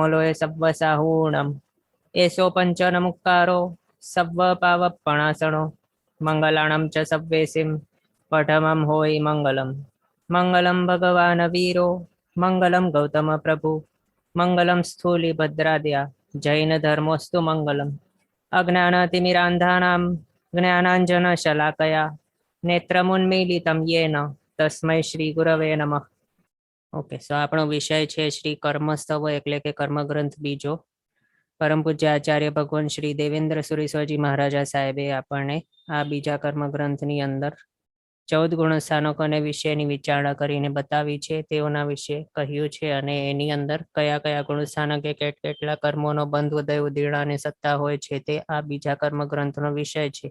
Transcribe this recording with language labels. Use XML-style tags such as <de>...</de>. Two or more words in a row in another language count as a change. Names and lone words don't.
<pra>लोय सव्वसाहूणम् एषो पञ्चनमुक्कारो सव्वपावपणासनो मङ्गलाणं च सव्वेसिं पठमं होयि मङ्गलम्</pra> <sa>मङ्गलं भगवान् वीरो मङ्गलं गौतम प्रभु मङ्गलं स्थूलिभद्राद्या जैनधर्मोऽस्तु मङ्गलम् अज्ञानतिमिरान्धानां ज्ञानाञ्जनशलाकया नेत्रमुन्मीलितं येन तस्मै श्री गुरवे नमः।</sa> <gu>ओके, સો આપણો વિષય છે શ્રી કર્મસ્તવ એટલે કે કર્મગ્રંથ બીજો. પરમ પૂજ્ય આચાર્ય ભગવાન શ્રી દેવેન્દ્ર સુરી સ્વાજી મહારાજા સાહેબે આપણને આ બીજા કર્મગ્રંથની અંદર 14 ગુણસ્થાનકોને વિશેની વિચારણા કરીને બતાવી છે, તેઓના વિશે કહ્યું છે અને એની અંદર કયા કયા ગુણસ્થાનકે કેટલા કર્મોનો બંધ ઉદય ઉદીર્ણ અને સત્તા હોય છે તે આ બીજા કર્મગ્રંથનો વિષય છે.</gu>